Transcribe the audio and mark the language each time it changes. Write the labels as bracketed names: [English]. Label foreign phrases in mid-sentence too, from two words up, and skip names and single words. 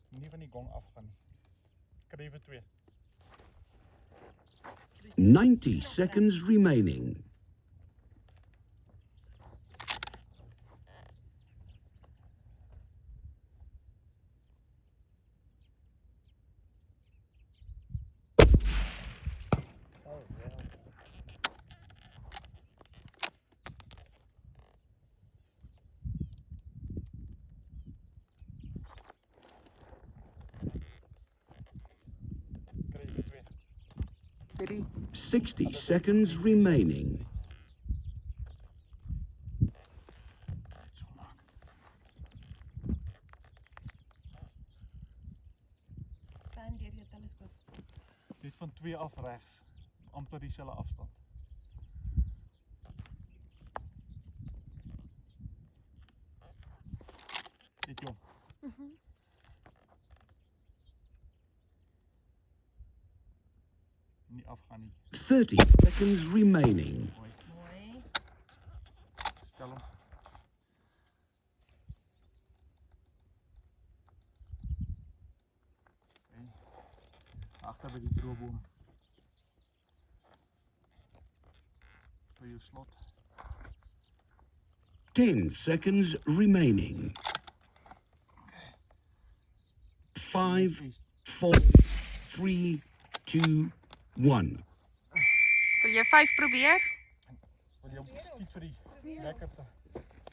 [Afrikaans] van die gong afgaan nie. Kry vir 2. [English] 90 seconds remaining. Oh, well. [Afrikaans] Kry vir 2. 3. [English] 60 seconds remaining. [Afrikaans] So maak. Pan deur jou teleskoop. Net van 2 af regs. Amper dieselfde afstand. Dit jong. Nie afgaan nie. [English] 30 seconds remaining. [Afrikaans] Mooi. Mooi. Stel hom. Okay. Agter by die droëboom. Vir jou slot. [English] 10 seconds remaining. 5, 4, 3, 2, 1. [Afrikaans] Wil jy 5 probeer? Wil jy hom skiet vir die lekkerte?